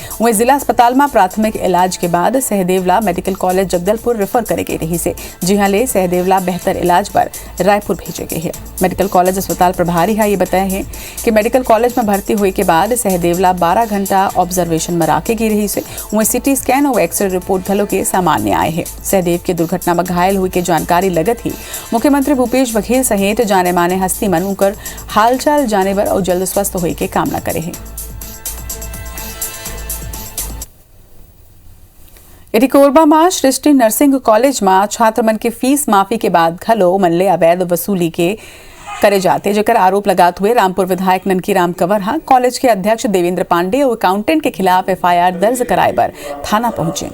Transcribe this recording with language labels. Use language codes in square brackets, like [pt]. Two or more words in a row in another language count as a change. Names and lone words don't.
[hne] वहीं जिला अस्पताल में प्राथमिक इलाज के बाद सहदेवला मेडिकल कॉलेज जगदलपुर रेफर करे गई रही से, जहां ले सहदेवला बेहतर इलाज पर रायपुर भेजे गए हैं। मेडिकल कॉलेज अस्पताल प्रभारी ये बताए हैं कि मेडिकल कॉलेज में भर्ती हुए के बाद सहदेवला 12 घंटा ऑब्जर्वेशन में राखे गई रही से। वहीं सिटी स्कैन और एक्सरे रिपोर्ट घलो के सामान्य आए हैं। सहदेव की दुर्घटना में घायल हुई की जानकारी लगत ही मुख्यमंत्री भूपेश बघेल सहित जाने माने हस्ती मन उनकर हालचाल जानेबर और जल्द स्वस्थ हुई के कामना करे हैं। कोरबा में सृष्टि नर्सिंग कॉलेज में छात्र मन के फीस माफी के बाद घलो मनले अवैध वसूली के करे जाते, जेकर आरोप लगाते हुए रामपुर विधायक ननकी राम कंवर कॉलेज के अध्यक्ष देवेंद्र पांडे और अकाउंटेंट के खिलाफ एफआईआर दर्ज कराए बर थाना पहुंचे।